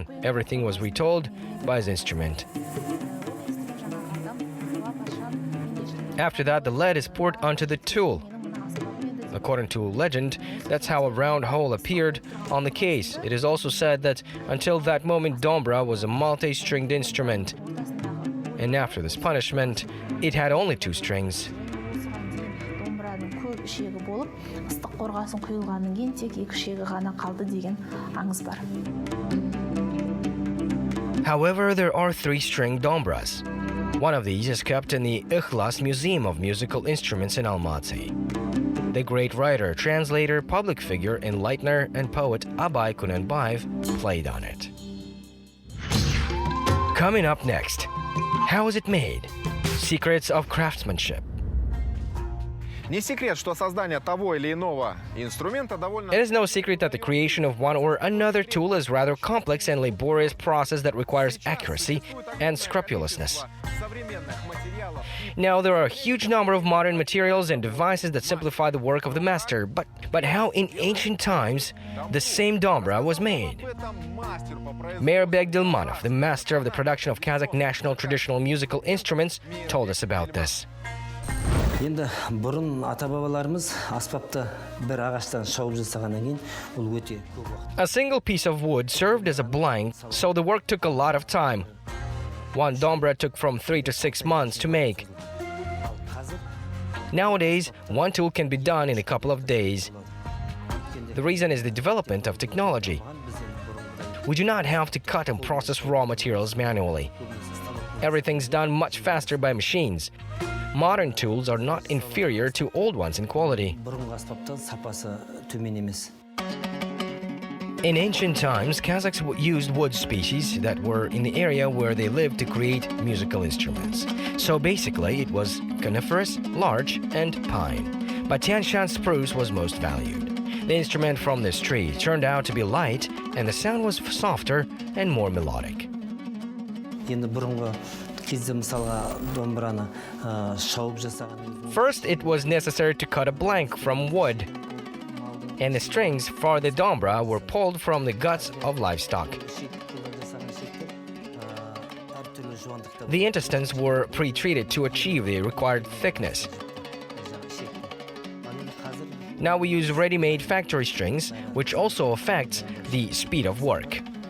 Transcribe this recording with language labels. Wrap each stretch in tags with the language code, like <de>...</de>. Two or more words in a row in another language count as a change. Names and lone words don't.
<en>Everything was retold by his instrument. After that, the lead is poured onto the tool. According to legend, that's how a round hole appeared on the case. It is also said that until that moment, dombra was a multi-stringed instrument. And after this punishment, it had only two strings.</en> <kk>домбыраның көп ішегі болып, ыстық қорғасын құйылғаннан кейін тек екі ішегі ғана қалды деген аңыз бар.</kk> <en>However, there are three-string dombras. One of these is kept in the Ikhlas Museum of Musical Instruments in Almaty. The great writer, translator, public figure, enlightener, and poet Abay Kunanbayev played on it. Coming up next, how is it made? Secrets of craftsmanship.</en> <ru>Не секрет, что создание того или иного инструмента довольно...</ru> <en>It is no secret that the creation of one or another tool is rather complex and laborious process that requires accuracy and scrupulousness. Now, there are a huge number of modern materials and devices that simplify the work of the master, but how in ancient times the same dombra was made? Mairbek Dilmanov, the master of the production of Kazakh national traditional musical instruments, told us about this.</en> <kk>Енді бұрын ата-бабаларымыз аспапты бір ағаштан шауып жасағаннан кейін ол өте көп уақыт.</kk> <en>A single piece of wood served as a blank, so the work took a lot of time. One dombra took from 3 to 6 months to make. Nowadays, one tool can be done in a couple of days. The reason is the development of technology. We do not have to cut and process raw materials manually. Everything's done much faster by machines. Modern tools are not inferior to old ones in quality.</en> <kk>Бұрынғы аспаптан сапасы төмен емес.</kk> <en>In ancient times, Kazakhs used wood species that were in the area where they lived to create musical instruments. So basically, it was coniferous, larch, and pine. But Tianshan spruce was most valued. The instrument from this tree turned out to be light, and the sound was softer and more melodic.</en> <kk>Енді бұрынғы кезде мысалға домбыраны шауып жасаған.</kk> <en>First, it was necessary to cut a blank from wood, and the strings for the dombra were pulled from the guts of livestock. The intestines were pre-treated to achieve the required thickness. Now we use ready-made factory strings, which also affects the speed of work.</en>